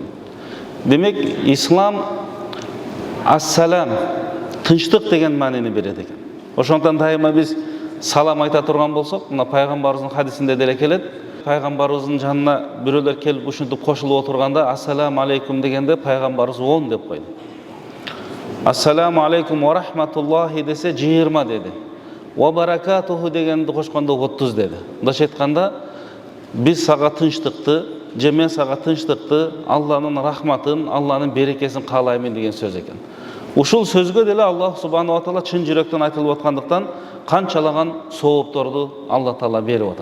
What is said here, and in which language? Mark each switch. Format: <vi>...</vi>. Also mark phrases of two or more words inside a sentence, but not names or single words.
<ky>Демек, ислам ассалам, тынчтык деген маанини берет экен. Ошондон дайыма биз салам айта турган болсок, мына пайгамбарыбыздын хадисинде деле келет. Пайгамбарыбыздын жанына бирөөлөр келип ушинтип кошулуп отурганда</ky> <ar>السلام عليكم</ar> <ky>дегенде пайгамбарыбыз 10 деп койду.</ky> <ar>السلام عليكم ورحمة الله</ar> <ky>десе 20 деди.</ky> <ar>وبركاته</ar> <ky>дегенди кошкондо 30 деди. Мындайча айтканда, биз сага тынчтыкты, же мен сага тынчтыкты, Алланын рахматын, Алланын берекесин каалаймын деген сөз экен. Ушул сөзгө деле</ky> <ar>الله سبحانه وتعالى</ar> <ky>чын жүрөктөн айтылып аткандыктан канчалаган соопторду Алла Таала берип атат.</ky>